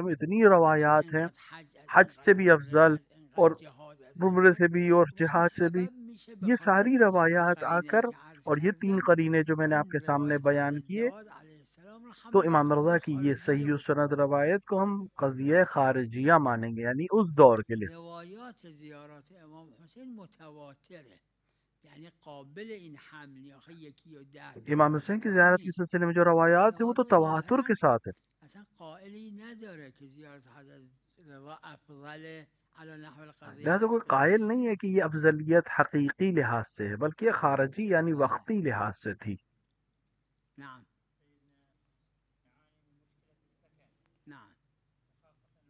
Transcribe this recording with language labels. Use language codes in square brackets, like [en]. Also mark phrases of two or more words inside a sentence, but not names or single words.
[ur] میں اتنی روایات ہیں، حج سے بھی افضل اور عمرے سے بھی اور جہاد سے بھی، یہ ساری روایات آ کر، اور یہ 3 قرینے جو میں نے آپ کے سامنے بیان کیے، تو امام رضا کی یہ صحیح السند روایت کو ہم قضیہ خارجیہ مانیں گے، یعنی اس دور کے لیے. [fa] روایات زیارت امام حسین متواتره، یعنی قابل این حمل یا یکی یا 10 [ur] امام حسین کی زیارت کے سلسلے میں جو روایات ہیں وہ تو تواتر کے ساتھ ہے. [fa] اصلا قائلی نداره کہ زیارت حضرت رضا [ar] افضل علی نحو القضیہ. [ur] لہذا کوئی قائل نہیں ہے کہ یہ افضلیت حقیقی لحاظ سے ہے، بلکہ یہ خارجی یعنی وقتی لحاظ سے تھی. [ar] نعم نعم.